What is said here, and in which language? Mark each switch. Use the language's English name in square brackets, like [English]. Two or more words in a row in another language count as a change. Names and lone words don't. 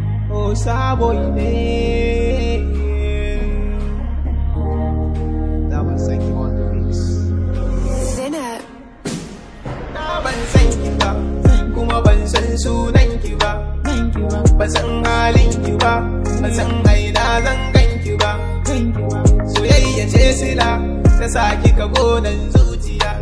[Hausa] Oh, Sabo ne. [English] That was Saiki on the mix. [Hausa] Zainab. Na ban san ki ba, kuma ban san sunan ki ba. Ban san halin ki ba, ban san a ina zan gan ki ba. Soyayya ce sila, ta sa ki ka gonan zuciya.